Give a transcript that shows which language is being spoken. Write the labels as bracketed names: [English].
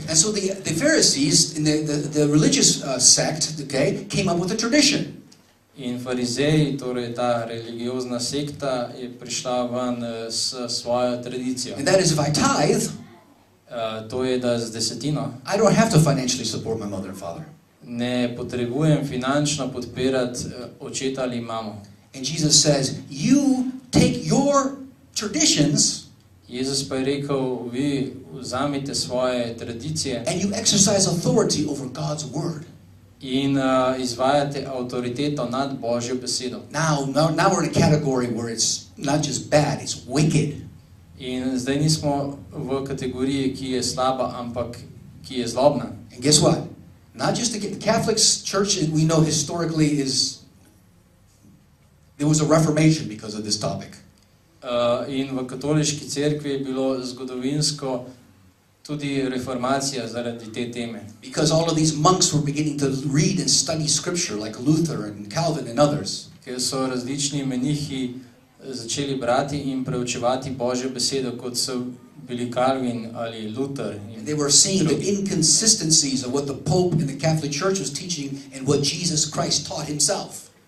[English] And so the Pharisees, in the religious sect, okay, came up with a tradition. [Slovenian] In farizeji, torej ta religiozna sekta, je prišla ven s svojo tradicijo. [English] And that is, if I tithe, [Slovenian] To je, da z desetino [English] I don't have to financially support my mother and father. [Slovenian] ne potrebujem finančno podpirati očeta ali mamo. [English] And Jesus says, you take your traditions [Slovenian] Jezus pa je rekel, vi vzamite svoje tradicije [English] and you exercise authority over God's word. [Slovenian] in izvajate avtoriteto nad Božjo besedo. [English] Now we're in a category where it's not just bad, it's wicked. [Slovenian] In zdaj nismo v kategoriji, ki je slaba, ampak ki je zlobna. [English] And guess what? Not just the Catholic Church, we know historically there was a reformation because of this topic. [Slovenian] In v katoliški cerkvi je bilo zgodovinsko tudi reformacija zaradi te teme. [English] Because all of these monks were beginning to read and study scripture like Luther and Calvin and others. [Slovenian] Ker so različni menihi začeli brati in preučevati Božjo besedo, kot so bili Calvin ali Luther. [English] And they were seeing the inconsistencies of what the Pope and the Catholic Church was teaching and what Jesus Christ taught himself.